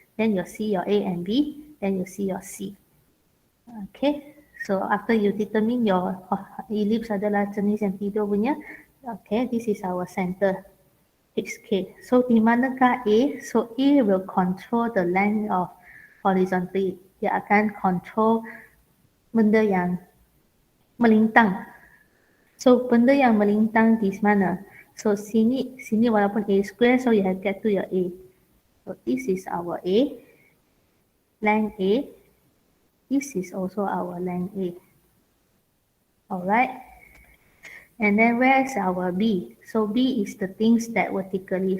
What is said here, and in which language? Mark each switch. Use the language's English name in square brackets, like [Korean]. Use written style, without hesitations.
[English] Then you see your A and B, then you see your C. Okay, so after you determine your ellipse [Malay] adalah jenis yang tidur punya, [English] okay, this is our center. HK. [Malay] So di manakah A? [English] So A will control the length of horizontally. [Malay] Dia akan control benda yang melintang. So benda yang melintang di mana? [English] So [Malay] sini walaupun [English] A square, so you have get to your A. So this is our A, length A. This is also our length A. Alright. And then where is our B? So B is the things that vertically.